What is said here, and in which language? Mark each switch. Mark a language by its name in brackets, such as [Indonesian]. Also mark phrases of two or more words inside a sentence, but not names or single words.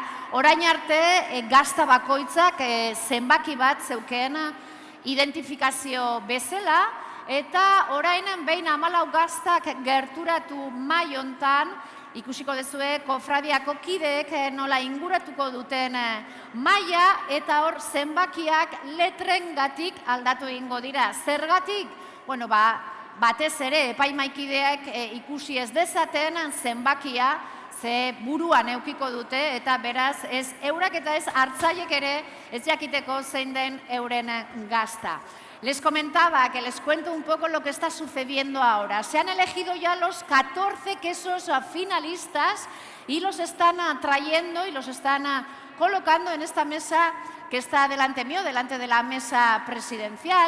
[Basque] Orain arte gazta bakoitzak zenbaki bat zeuken identifikazio bezala, eta orain behin 14 gaztak gerturatu mai hontan, ikusiko dezue kofradiako kideek nola inguratuko duten maila, eta hor zenbakiak letrengatik aldatu egingo dira. Zergatik? Bueno, batez ere epaimaikideak ikusi ez dezaten zenbakia, ze buruan eukiko dute, eta beraz ez eurak eta ez hartzaiek ere ez jakiteko zein den euren gazta. [Spanish] Les comentaba que les cuento un poco lo que está sucediendo ahora. Se han elegido ya los 14 quesos finalistas y los están trayendo y los están colocando en esta mesa que está delante mío, delante de la mesa presidencial.